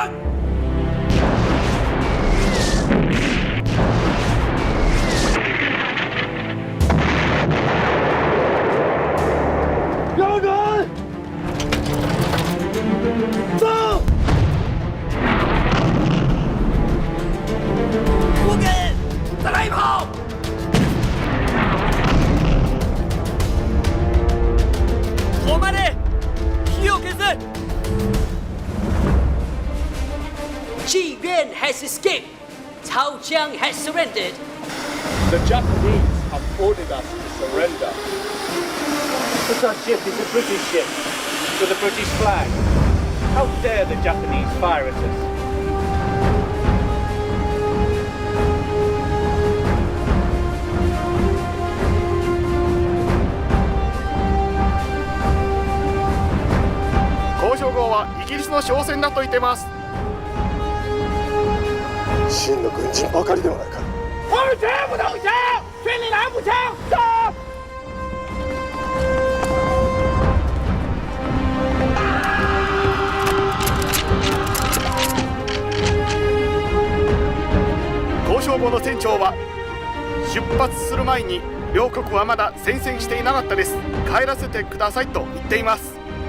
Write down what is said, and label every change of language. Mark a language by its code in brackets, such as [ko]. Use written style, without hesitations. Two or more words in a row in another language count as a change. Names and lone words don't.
[zh] 标准！走！不给，再来一炮！ [ja] 止まれ！火を消せ！ [en] Ji Yuan has escaped. Cao Jiang has surrendered. The Japanese have ordered us to surrender. But our ship is a British ship with a British flag. How dare the Japanese fire at us? [ja] 「交渉号はイギリスの商船だと言ってます」真の軍人ばかりではないか。 [zh] 我们绝不投降，军里来步枪，走！ [ja] 交渉後の船長は出発する前に両国はまだ宣戦していなかったです。帰らせてくださいと言っています。